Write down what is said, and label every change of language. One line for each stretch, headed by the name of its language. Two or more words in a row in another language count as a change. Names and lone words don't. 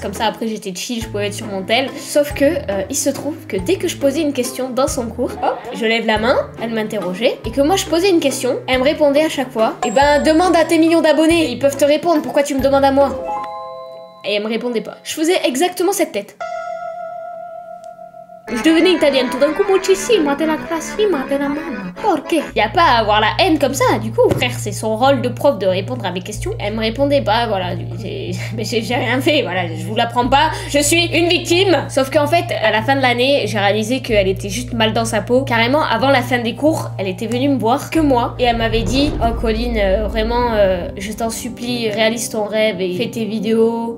French: Comme ça, après, j'étais chill, je pouvais être sur mon tel. Sauf que, il se trouve que dès que je posais une question dans son cours, hop, je lève la main, elle m'interrogeait. Et que moi, je posais une question, elle me répondait à chaque fois. Eh ben, demande à tes millions d'abonnés. Ils peuvent te répondre. Pourquoi tu me demandes à moi? Et elle me répondait pas. Je faisais exactement cette tête. Je devenais italienne tout d'un coup,
Italian: muchissimo della classima della mamma. Perché?
French: Y a pas à avoir la haine comme ça, du coup, frère, c'est son rôle de prof de répondre à mes questions. Elle me répondait pas, voilà, mais j'ai rien fait, voilà, je vous l'apprends pas, je suis une victime. Sauf qu'en fait, à la fin de l'année, j'ai réalisé qu'elle était juste mal dans sa peau. Carrément, avant la fin des cours, elle était venue me voir que moi, et elle m'avait dit, oh Colline, vraiment, je t'en supplie, réalise ton rêve et fais tes vidéos.